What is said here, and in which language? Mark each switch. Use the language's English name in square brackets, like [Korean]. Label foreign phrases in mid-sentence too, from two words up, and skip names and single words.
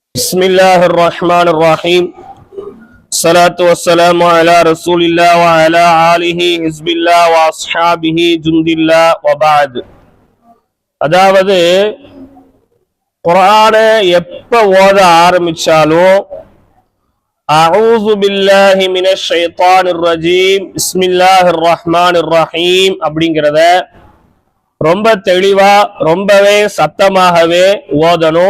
[Arabic] بسم الله الرحمن الرحيم الصلاة والسلام على رسول الله وعلى آله حزب الله وأصحابه جند الله وبعد. [Tamil] அதாவது குர்ஆனை எப்ப ஓத ஆரம்பிச்சாலும் [Arabic] أعوذ بالله من الشيطان الرجيم بسم الله الرحمن الرحيم [Tamil] அப்படிங்கறத ரொம்ப தெளிவா ரொம்பவே சத்தமாகவே ஓதணும்.